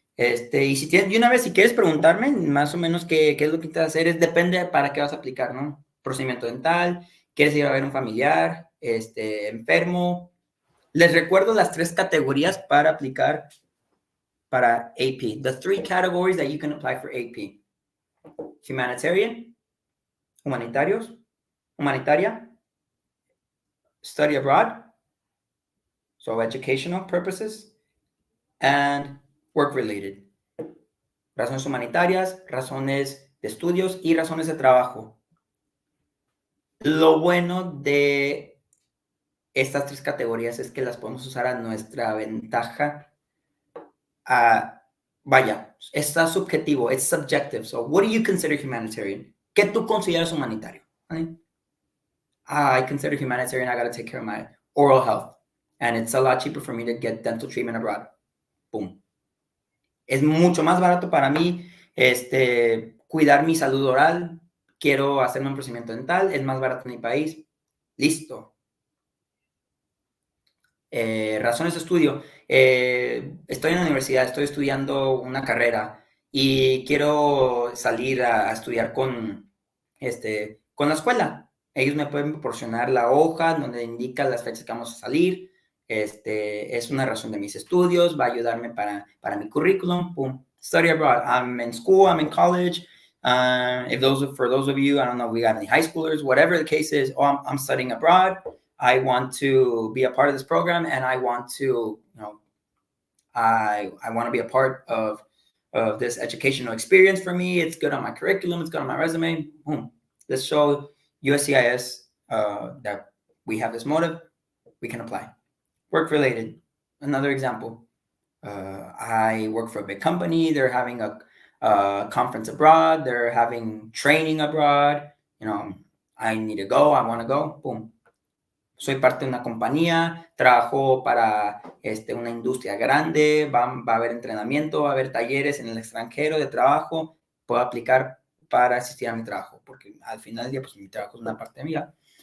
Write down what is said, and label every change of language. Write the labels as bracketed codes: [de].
[es] Y si tienes, de una vez, si quieres preguntarme más o menos qué es lo que te vas a hacer, depende para qué vas a aplicar, ¿no? Procedimiento dental, quieres ir a ver un familiar, enfermo. Les recuerdo las 3 categorías para aplicar para AP. [en] The 3 categories that you can apply for AP. Humanitarian, humanitaria, study abroad, so educational purposes, and work-related. [es] Razones humanitarias, razones de estudios y razones de trabajo. Lo bueno de estas 3 categorías es que las podemos usar a nuestra ventaja. Vaya, está subjetivo, [en] it's subjective. So, what do you consider humanitarian? [es] ¿Qué tú consideras humanitario? [en] I consider humanitarian, I got to take care of my oral health. And it's a lot cheaper for me to get dental treatment abroad. Boom. [es] Es mucho más barato para mí cuidar mi salud oral. Quiero hacerme un procedimiento dental. Es más barato en mi país. Listo. Razones de estudio. Estoy en la universidad, estoy estudiando una carrera y quiero salir a estudiar con la escuela. Ellos me pueden proporcionar la hoja donde indica las fechas que vamos a salir. Es una razón de mis estudios, va a ayudarme para mi currículum. [en] Boom. Study abroad. I'm in school, I'm in college. For those of you, I don't know, we got any high schoolers, whatever the case is, I'm studying abroad. I want to be a part of this program, and I want to, I want to be a part of this educational experience for me. It's good on my curriculum. It's good on my resume. Boom. Let's show USCIS that we have this motive. We can apply. Work related. Another example. I work for a big company. They're having a conference abroad. They're having training abroad. I need to go. I want to go. Boom. [es] Soy parte de una compañía, trabajo para una industria grande, va a haber entrenamiento, va a haber talleres en el extranjero de trabajo, puedo aplicar para asistir a mi trabajo, porque al final del día, pues mi trabajo es una parte de mi vida.